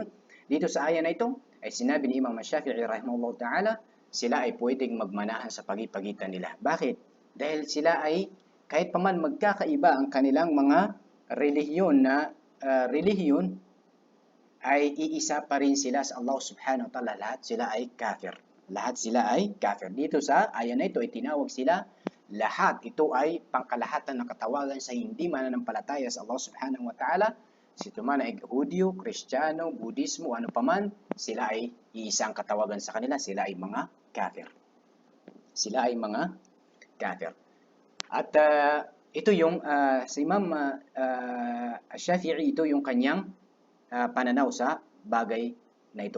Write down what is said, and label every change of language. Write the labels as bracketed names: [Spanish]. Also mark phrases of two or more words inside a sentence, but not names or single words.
[Filipino] Dito sa aya na ito, ay sinabi ni Imam Shafi'i [Arabic] رحمه الله تعالى, [Filipino] sila ay pwedeng magmanahan sa pagipagitan nila. Bakit? Dahil sila ay kahit pa man magkakaiba ang kanilang mga relihiyon ay iisa pa rin sila sa Allah [Arabic] سبحانه وتعالى. [Filipino] Lahat sila ay kafir. Lahat sila ay kafir. Dito sa aya na ito ay tinawag sila lahat. Ito ay pangkalahatan ng katawagan sa hindi mananampalataya sa Allah [Arabic] سبحانه وتعالى. [Filipino] Sito man ay Hudyo, Kristiyano, Budismo, ano paman, sila ay iisang katawagan sa kanila. Sila ay mga kafir. Sila ay mga kafir. At ito yung si Imam Shafi'i, ito yung kanyang pananaw sa bagay na ito.